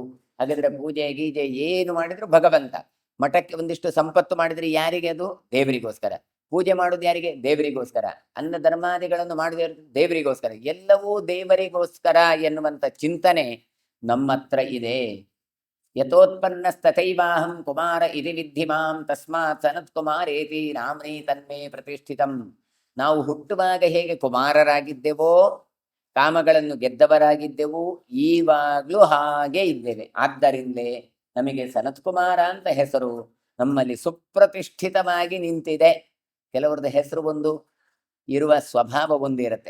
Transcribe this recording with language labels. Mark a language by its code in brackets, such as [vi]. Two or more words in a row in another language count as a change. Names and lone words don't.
[kn] ಹಾಗಾದ್ರೆ ಪೂಜೆ ಗೀಜೆ ಏನು ಮಾಡಿದ್ರು ಭಗವಂತ. ಮಠಕ್ಕೆ ಒಂದಿಷ್ಟು ಸಂಪತ್ತು ಮಾಡಿದ್ರೆ ಯಾರಿಗೆ? ಅದು ದೇವರಿಗೋಸ್ಕರ. ಪೂಜೆ ಮಾಡುದು ಯಾರಿಗೆ? ದೇವರಿಗೋಸ್ಕರ. ಅನ್ನ ಧರ್ಮಾದಿಗಳನ್ನು ಮಾಡುವ ದೇವರಿಗೋಸ್ಕರ. ಎಲ್ಲವೂ ದೇವರಿಗೋಸ್ಕರ ಎನ್ನುವಂತ ಚಿಂತನೆ ನಮ್ಮ ಹತ್ರ ಇದೆ. [sa] यथोत्पन्नस्तथैवाहं कुमार इति विद्धि मां तस्मात् सनत्कुमारेति नाम्नि तन्मे प्रतिष्ठितं. [kn] ನಾವು ಹುಟ್ಟುವಾಗ ಹೇಗೆ ಕುಮಾರರಾಗಿದ್ದೆವೋ, ಕಾಮಗಳನ್ನು ಗೆದ್ದವರಾಗಿದ್ದೆವು, ಈವಾಗ್ಲೂ ಹಾಗೆ ಇದ್ದೇವೆ. ಆದ್ದರಿಂದಲೇ ನಮಗೆ ಸನತ್ಕುಮಾರ ಅಂತ ಹೆಸರು ನಮ್ಮಲ್ಲಿ ಸುಪ್ರತಿಷ್ಠಿತವಾಗಿ ನಿಂತಿದೆ. ಕೆಲವರದ್ದು ಹೆಸರು ಒಂದು ಇರುವ ಸ್ವಭಾವ ಒಂದಿರುತ್ತೆ.